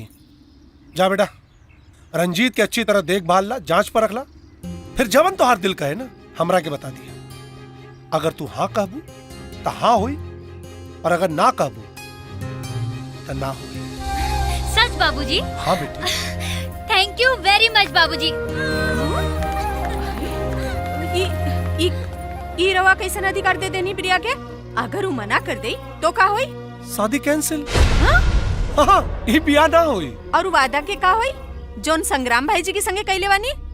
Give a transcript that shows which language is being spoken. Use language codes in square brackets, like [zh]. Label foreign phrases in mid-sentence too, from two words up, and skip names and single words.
[bho] जा बेटा रंजीत के अच्छी तरह देखभाल ला, जांच पर रख ला, फिर जवन तो हर दिल कहे ना हमरा के बता दिया। अगर तू हाँ कहबू तो हाँ हुई और अगर ना कहबू तो ना हुई। बाबूजी। हाँ बेटी। [en] Thank you very much बाबूजी। [bho] ई रवा कैसे अधिकार दे देनी प्रिया के? अगर वो मना कर दे तो का होई? शादी कैंसिल। हाँ, ये बिया ना होई। और वादा के का होई? जोन संग्राम भाई जी के संगे कैले वानी?